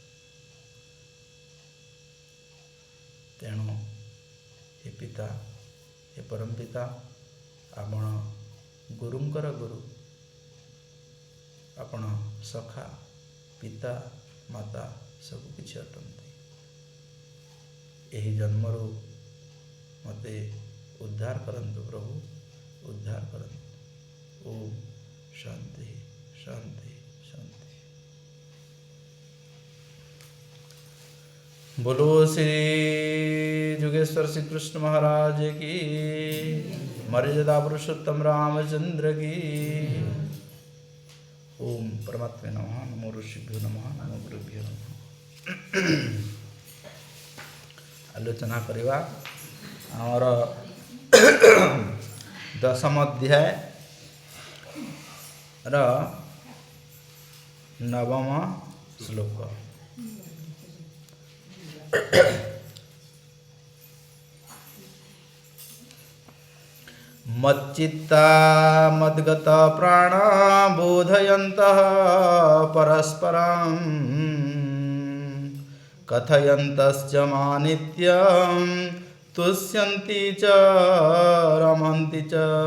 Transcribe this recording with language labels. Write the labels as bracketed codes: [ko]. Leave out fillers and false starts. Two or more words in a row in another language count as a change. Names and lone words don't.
[or] ତେଣୁ ହେ ପିତା, ହେ ପରମ ପିତା, ଆପଣ ଗୁରୁଙ୍କର ଗୁରୁ, ଆପଣ ସଖା, ପିତା, ମାତା ସବୁକିଛି ଅଟନ୍ତି। ଏହି ଜନ୍ମରୁ ମୋତେ ଉଦ୍ଧାର କରନ୍ତୁ ପ୍ରଭୁ, ଉଦ୍ଧାର କରନ୍ତୁ। ଓମ୍ ଶାନ୍ତି ଶାନ୍ତି ଶାନ୍ତି। [hi] बोलो श्री जुगेश्वर श्री कृष्ण महाराज की, मर्यादा पुरुषोत्तम रामचंद्र की। [sa] ओम परमात्मे नमः। नमो ऋषिभ्यो नमः। नमो गुरुभ्यो नमः। [or] ଆଲୋଚନା କରିବା ଆମର 10ମ ଅଧ୍ୟାୟ ର 9ମ ଶ୍ଳୋକ। [sa] मच्चित्ता मद्गता प्राणा बोधयन्तः परस्परं कथयन्तश्च मानित्यं तुष्यन्ति च रमन्ति च